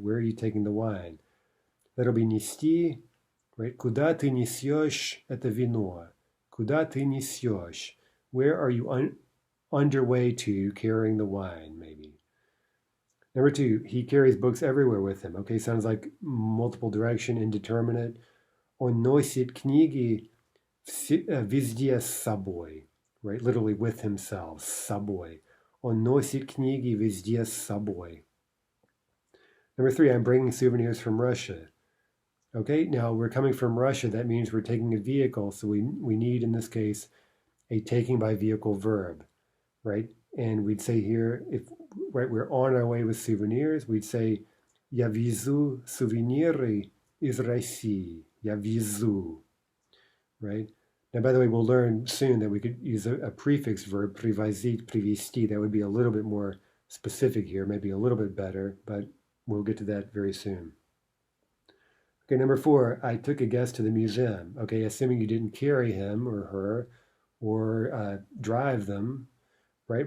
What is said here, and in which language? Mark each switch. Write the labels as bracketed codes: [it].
[en] Where are you taking the wine? That'll be нести, right? [ru] Куда ты несешь это вино? Куда ты несешь? [en] Where are you underway to carrying the wine, maybe? Number two, he carries books everywhere with him. Okay, sounds like multiple direction, indeterminate. [ru] Он носит книги везде с собой, right? [en] Literally with himself, [ru] с собой. Он носит книги везде с собой. [en] Number three, I'm bringing souvenirs from Russia. Okay, now we're coming from Russia. That means we're taking a vehicle. So we need, in this case, a taking by vehicle verb, right? And we'd say here, if right, we're on our way with souvenirs, we'd say, [ru] Я везу сувениры из России. Я везу, right? [en] Now, by the way, we'll learn soon that we could use a prefix verb, привозить, привезти. That would be a little bit more specific here, maybe a little bit better, but we'll get to that very soon. Okay, number four, I took a guest to the museum. Okay, assuming you didn't carry him or her or drive them, right?